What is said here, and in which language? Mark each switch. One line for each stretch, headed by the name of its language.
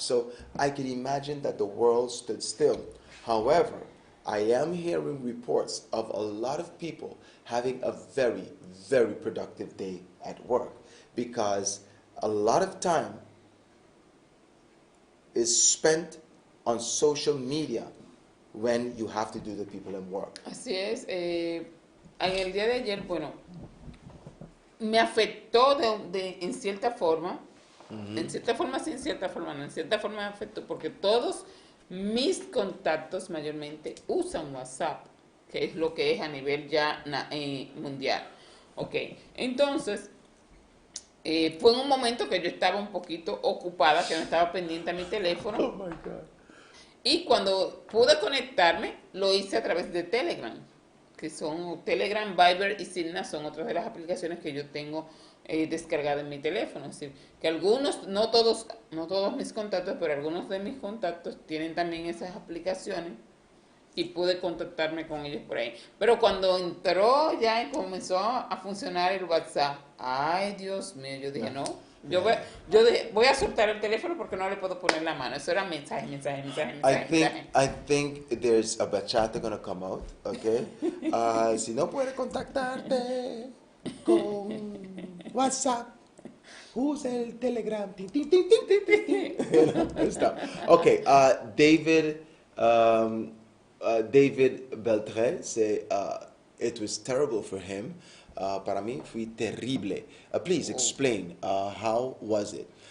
English: So I can imagine that the world stood still. However, I am hearing reports of a lot of people having a very, very productive day at work, because a lot of time is spent on social media when you have to do the people in work.
Spanish: Así es. En el día de ayer, bueno, me afectó en cierta forma. En cierta forma sí, en cierta forma no. En cierta forma me afectó porque todos mis contactos mayormente usan WhatsApp, que es lo que es a nivel ya mundial. Ok, entonces, fue en un momento que yo estaba un poquito ocupada, que no estaba pendiente a mi teléfono.
English: Oh my God.
Spanish: Y cuando pude conectarme, lo hice a través de Telegram, que son Telegram, Viber y Signal, son otras de las aplicaciones que yo tengo descargada en mi teléfono. Es decir, que algunos, no todos mis contactos, pero algunos de mis contactos tienen también esas aplicaciones y pude contactarme con ellos por ahí. Pero cuando entró ya y comenzó a funcionar el WhatsApp, ay Dios mío, yo dije no. Yo voy a soltar el teléfono porque no le puedo poner la mano. Eso era mensaje.
English: I think there's a bachata gonna come out, okay?
Spanish: Si no puede contactarte con WhatsApp, usa el Telegram.
English: Tin, tin, tin, tin, tin, tin, tin. You know, stop. Okay, David Beltré say it was terrible for him.
Spanish: Para mí fue terrible.
English: Please explain, how was it?